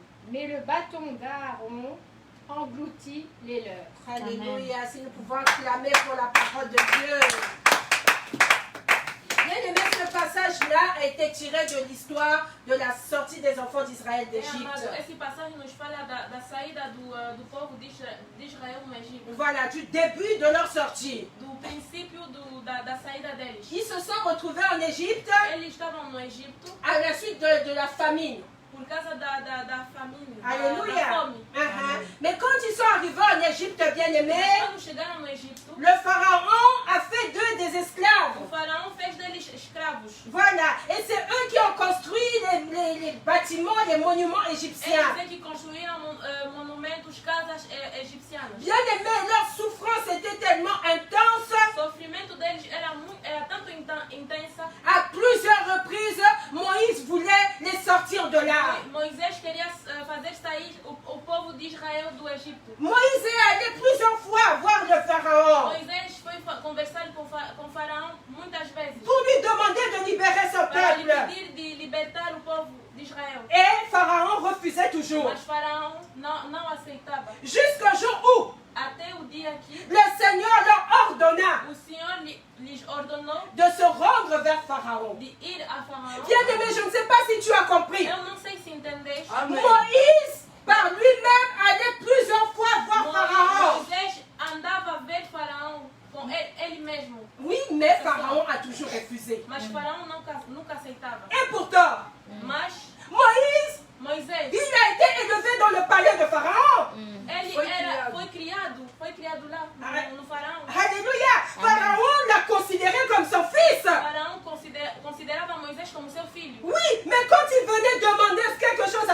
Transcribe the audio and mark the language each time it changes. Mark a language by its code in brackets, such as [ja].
[fr] Mais le bâton d'Aaron engloutit les leurs. Alléluia. Si nous pouvons clamer pour la parole de Dieu. Bien aimé, ce passage-là a été tiré de l'histoire de la sortie des enfants d'Israël d'Égypte. [pt] Esse passagem nos fala da saída do povo de Israel no Egito. [fr] Voilà, du début de leur sortie. [pt] Do princípio da saída deles. [fr] Ils se sont retrouvés en Égypte [pt] Eles estavam no Egito [fr] à la suite de la famine. [pt] por causa da família, [fr] Alléluia. [pt] da fome. [fr] Mais quand ils sont arrivés en Égypte, bien aimés, [pt] Quando chegaram no Egito, [fr] le pharaon a fait d'eux des esclaves. [pt] o faraó fez deles escravos. [fr] Voilà, et c'est eux qui ont construit les bâtiments, les monuments égyptiens. [pt] Eles é que construíram monumentos, casas egipcianas. [fr] Bien aimés, leur souffrance était tellement intense. [pt] O sofrimento deles era tanto intensa. [fr] À plusieurs reprises, Moïse voulait les sortir de là. [pt] Moisés queria fazer sair o povo de Israel do Egito. [fr] Moïse est allé plusieurs fois voir le pharaon [pt] Moisés foi conversar com o faraó muitas vezes [fr] pour lui demander de libérer son [pt] para lhe [fr] peuple. [pt] pedir de libertar o povo de Israel. [fr] Et pharaon refusait toujours. [pt] Mas faraó não aceitava. [fr] Jusqu'au jour où [pt] Até o dia que [fr] le Seigneur leur ordonna [pt] o Senhor lhes ordenou [fr] de se rendre vers Pharaon. [pt] de ir a Faraó. [fr] Bien aimé, je ne sais pas si tu as compris. [pt] Eu não sei se entendeste. [fr] Moïse, par lui-même, allait plusieurs fois voir Pharaon. [pt] Moisés andava a ver Faraó com ele mesmo. [fr] Oui, mais Pharaon a toujours refusé. [pt] Mas Faraó nunca aceitava. [fr] Et pourtant, [pt] Mas [fr] Moïse, [pt] Moisés, [fr] il a été élevé dans le palais de Pharaon. [pt] ele foi criado lá no Faraó. [fr] Alléluia. Pharaon l'a considéré comme son fils. [pt] Faraó considerava Moisés como seu filho. [fr] Oui, mais quand il venait demander quelque chose à